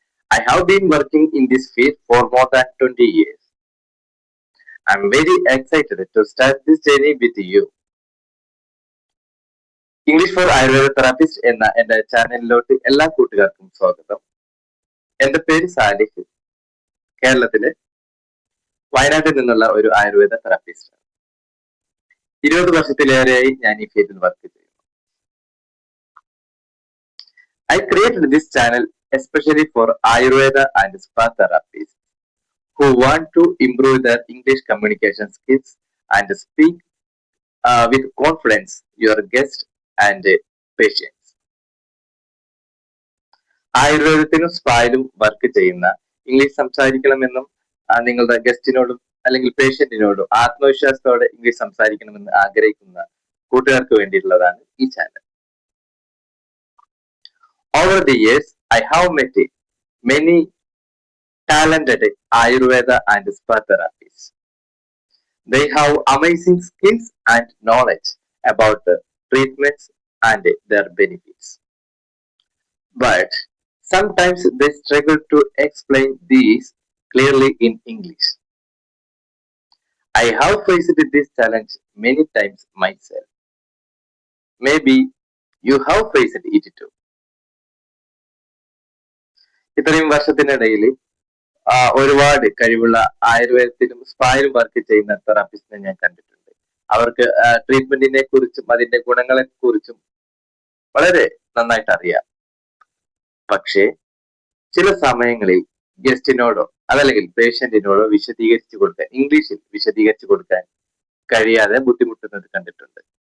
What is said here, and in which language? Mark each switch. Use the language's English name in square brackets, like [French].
[English] I have been working in this field for more than 20 years. I am very excited to start this journey with you. [Malayalam] English for Ayurveda therapist എന്ന എന്റെ ചാനലിലോട്ട് എല്ലാ കൂട്ടുകാർക്കും സ്വാഗതം. എന്റെ പേര് Salih. കേരളത്തിലെ വയനാട്ടിൽ നിന്നുള്ള ഒരു ആയുർവേദ തെറാപ്പിസ്റ്റ്. 20 വർഷത്തിലേറെയായി ഞാൻ ഈ ഫീൽഡിൽ വർക്ക് ചെയ്യുന്നു. [English] I created this channel especially for Ayurveda and spa therapists who want to improve their English communication skills and speak with confidence your guests and patients. [Malayalam] ആയുർവേദത്തിനും സ്പായിലും work ചെയ്യുന്ന ഇംഗ്ലീഷ് സംസാരിക്കണമെന്നും നിങ്ങളുടെ ഗസ്റ്റിനോടും അല്ലെങ്കിൽ പേഷ്യന്റിനോടും ആത്മവിശ്വാസത്തോടെ ഇംഗ്ലീഷ് സംസാരിക്കണമെന്ന് ആഗ്രഹിക്കുന്ന കൂട്ടുകാർക്ക് വേണ്ടിയിട്ടുള്ളതാണ് ഈ channel. [English] Over the years, I have met many talented Ayurveda and spa therapists. They have amazing skills and knowledge about the treatments and their benefits. But sometimes they struggle to explain these clearly in English. I have faced this challenge many times myself. Maybe you have faced it too. [Malayalam] ഇത്രയും വർഷത്തിനിടയിൽ ഒരുപാട് കഴിവുള്ള ആയുർവേദത്തിലും സ്പായിലും work ചെയ്യുന്ന തെറാപ്പിസ്റ്റിനെ ഞാൻ കണ്ടിട്ടുണ്ട്. അവർക്ക് ട്രീറ്റ്മെന്റിനെ കുറിച്ചും അതിന്റെ ഗുണങ്ങളെ കുറിച്ചും വളരെ നന്നായിട്ട് അറിയാം. പക്ഷേ ചില സമയങ്ങളിൽ ഗസ്റ്റിനോടോ അതല്ലെങ്കിൽ പേഷ്യന്റിനോടോ ഇംഗ്ലീഷിൽ വിശദീകരിച്ചു കൊടുക്കാൻ കഴിയാതെ ബുദ്ധിമുട്ടുന്നത് കണ്ടിട്ടുണ്ട്.